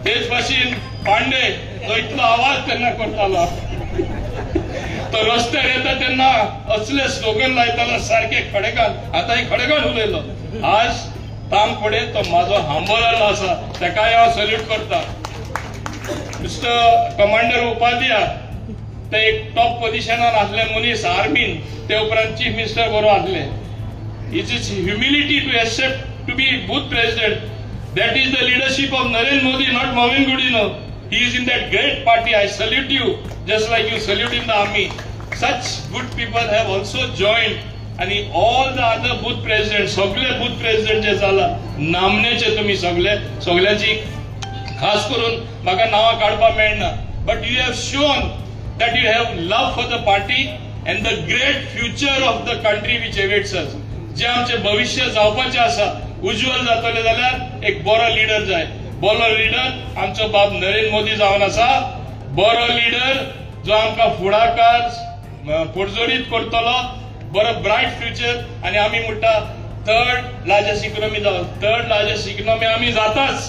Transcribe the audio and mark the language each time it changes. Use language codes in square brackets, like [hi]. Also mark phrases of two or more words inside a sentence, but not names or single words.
[kok] तेच भाशेन पांडे तो इतलो आवाज तेन्ना करतालो, तो रस्त्यार येता तेन्ना असले स्लोगन लायतालो सारखे खडेगान. आता हे खडेगान उलयलो. आज ताम फुडें तो म्हाजो हांबोलेलो आसा, तेकाय हांव सॅल्यूट करता. मिस्टर कमांडर उपाध्याय ते एक टॉप पोझिशनार आसले मनीस आर्मीन, ते उपरांत [en] chief minister [kok] बरो आसले. [en] it is humility to accept to be booth president. That is the leadership of Narendra Modi, not Mohan Godinho. He is in that great party. I salute you, just like you salute in the army. Such good people have also joined. And all the other booth presidents, [kok] सगळे [en] booth president [kok] जे झाला, नामनेचे तुम्ही सगळ्याची खास करून म्हाका नावा काढपा मेळना. [en] But you have shown that you have love for the party and the great future of the country which awaits us. [kok] जे आमचे भविष्य जावपाचे आसा, उज्ज्वल जातले जाल्यार एक बरो लीडर जाय. बरो लीडर आमचो बाब नरेंद्र मोदी जावन आसा. बरो लीडर जो आमकां फुडाकार पुरजोडीत करतलो, बरो [en] bright future. [kok] आणि आमी म्हणटा [en] third largest economy [kok] जावन, [en] third largest economy [kok] आमी जाताच.